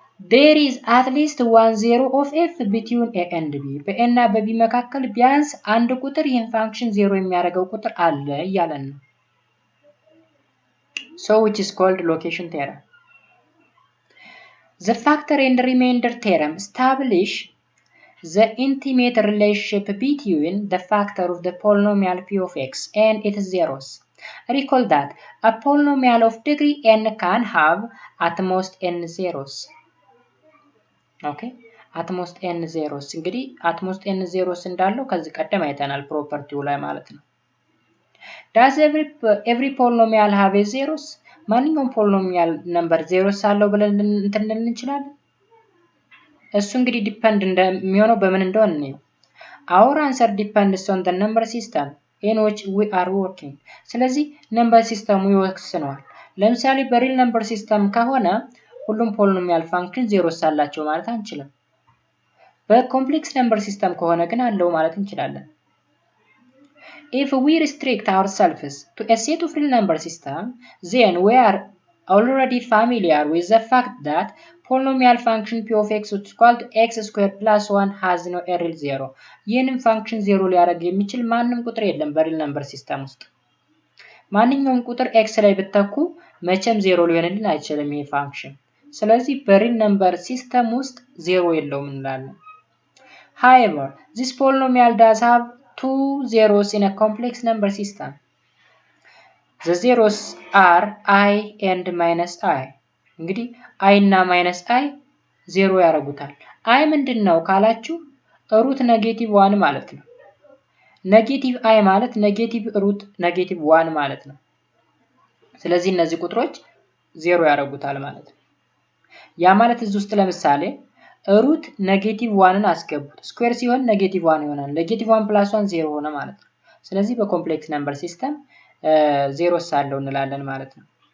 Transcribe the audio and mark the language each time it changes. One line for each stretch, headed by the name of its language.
English: there is at least one zero of f between a and b
Amharic: በa እና በb መካከል ቢያንስ አንድ ቁጥር ይህን ፋንክሽን ዜሮ የሚያደርገው ቁጥር አለ እያለን ነው።
English: so which is called location theorem. The factor and remainder theorem establish the intimate relationship between the factor of the polynomial p of x and its zeros. Recall that a polynomial of degree n can have at most n zeros. Okay, at most n zeros.
Amharic: እንግዲህ
English: at most n zeros
Amharic: እንዳለው ከዚህ ቀደም አይተናል ፕሮፐርቲው ላይ ማለት ነው።
English: Does every polynomial have a zeros?
Amharic: ማንኛውም ፖሊኖሚያል ነምበር ዜሮስ አለው ብለን እንትን እንችላለን? እሱ እንግዲህ ዲፔንድ እንደሚሆነው በምን እንደሆነ ነው።
English: Our answer depends on the number system in which we are working.
Amharic: ስለዚህ ነምበር ሲስተሙ ይወስነዋል። ለምሳሌ በሪል ነምበር ሲስተም ከሆነ ሁሉም ፖሊኖሚያል ፋንክሽን ዜሮስ አላቸው ማለት አንችልም። በኮምፕሌክስ ነምበር ሲስተም ከሆነ ግን አለው ማለት እንችላለን።
English: If we restrict ourselves to a set of real number system, then we are already familiar with the fact that polynomial function p of x is equal to x squared plus 1 has no real zero.
Amharic: ይህንን ፋንክሽን ዜሮ ሊያደርግ የሚችል ማንም ቁጥር የለም በሪል ነምበር ሲስተም ውስጥ። ማንኛውም ቁጥር x ላይ ብትተኩ መቼም ዜሮ ሊሆንልን አይችልም ይሄ ፋንክሽን። ስለዚህ በሪል ነምበር ሲስተም ውስጥ ዜሮ የለውም እንላለን።
English: However, this polynomial does have two zeros in a complex number system. The zeros are I and minus I.
Amharic: እንግዲህ I እና
English: minus I
Amharic: ዜሮ ያደርጉታል። I ምንድነው ካላችሁ ሩት ኔጌቲቭ 1 ማለት ነው። ኔጌቲቭ I ማለት ኔጌቲቭ ሩት ኔጌቲቭ 1 ማለት ነው። ስለዚህ እነዚህ ቁጥሮች ዜሮ ያደርጉታል ማለት ነው። ያ ማለት እዚህ ውስጥ ለምሳሌ ሩት ኔጌቲቭ 1ን አስገቡት ስኩዌር ሲሆን ኔጌቲቭ 1 ይሆናል። ኔጌቲቭ 1 + 1 ዜሮ ሆነ ማለት ነው። ስለዚህ በኮምፕሌክስ ነምበር ሲስተም ዜሮስ አለው እንላለን ማለት ነው።